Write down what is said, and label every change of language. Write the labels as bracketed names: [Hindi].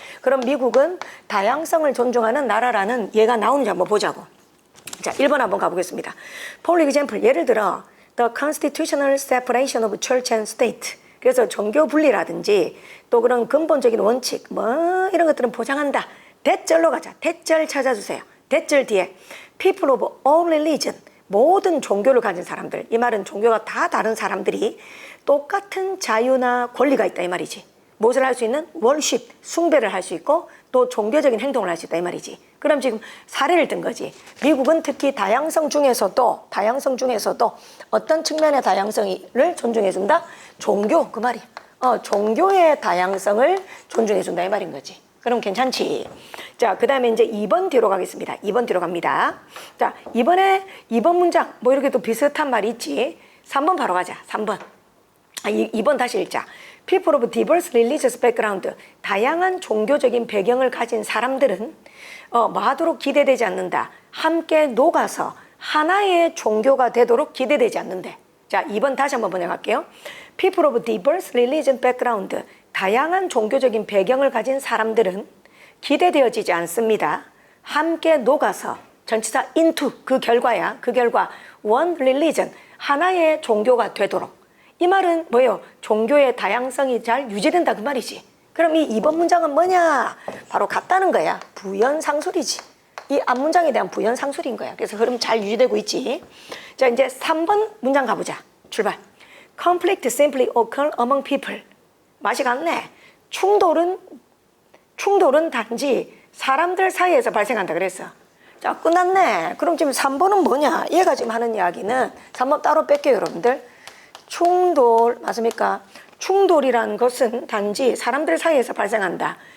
[Korean] 그럼 미국은 다양성을 존중하는 나라라는 예가 나오는지 한번 보자고. 자, 1번 한번 가보겠습니다. [English] For example, [Korean] 예를 들어 [English] The constitutional separation of church and state. [Korean] 그래서 종교 분리라든지 또 그런 근본적인 원칙 뭐 이런 것들은 보장한다. 대절로 가자. 대절 찾아주세요. 대절 뒤에 [English] people of all religion. [Korean] 모든 종교를 가진 사람들. 이 말은 종교가 다 다른 사람들이 똑같은 자유나 권리가 있다 이 말이지. 무엇을 할 수 있는? 월십, 숭배를 할 수 있고 또 종교적인 행동을 할 수 있다 이 말이지. 그럼 지금 사례를 든 거지. 미국은 특히 다양성 중에서도 어떤 측면의 다양성을 존중해준다? 종교, 그 말이야. 종교의 다양성을 존중해준다 이 말인 거지. 그럼 괜찮지. 자, 그 다음에 이제 2번 뒤로 가겠습니다. 2번 뒤로 갑니다. 자, 2번 문장 뭐 이렇게 또 비슷한 말이 있지. 3번 바로 가자. 3번. 2번 다시 읽자. [English] People of diverse religious background. [Korean] 다양한 종교적인 배경을 가진 사람들은 뭐 하도록 기대되지 않는다. 함께 녹아서 하나의 종교가 되도록 기대되지 않는데. 자, 2번 다시 한번 번역할게요. [English] People of diverse religion background. [Korean] 다양한 종교적인 배경을 가진 사람들은 기대되어지지 않습니다. 함께 녹아서 전치사 into 그 결과야. 그 결과 [English] one religion [Korean] 하나의 종교가 되도록. 이 말은 뭐예요? 종교의 다양성이 잘 유지된다 그 말이지. 그럼 이 2번 문장은 뭐냐? 바로 같다는 거야. 부연상술이지. 이 앞문장에 대한 부연상술인 거야. 그래서 흐름 잘 유지되고 있지. 자, 이제 3번 문장 가보자. 출발. [English] Conflict simply occur among people. [Korean] 맛이 갔네. 충돌은 단지 사람들 사이에서 발생한다 그랬어. 자, 끝났네. 그럼 지금 3번은 뭐냐? 얘가 지금 하는 이야기는 3번 따로 뺄게요, 여러분들. 충돌, 맞습니까? 충돌이라는 것은 단지 사람들 사이에서 발생한다.